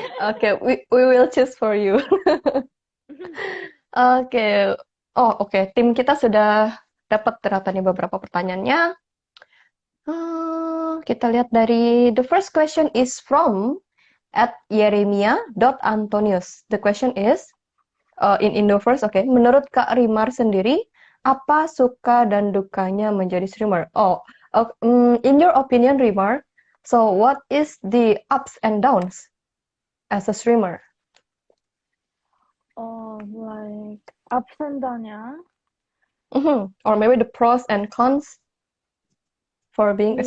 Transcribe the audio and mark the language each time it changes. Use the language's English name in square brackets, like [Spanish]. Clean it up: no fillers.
[English] Oke, we will choose for you. Oke. Oh, oke. [Indonesian] Tim kita sudah dapat ternyata nih beberapa pertanyaannya. Kita lihat dari [English] the first question is from at Yeremia.Antonius. The question is in Indo first. Oke. [Indonesian] Menurut Kak Rimar sendiri, apa suka dan dukanya menjadi streamer? [English] In your opinion, Rimar, so what is the ups and downs as a streamer? Oh, like ups and downs, yeah. Or maybe the pros and cons for being a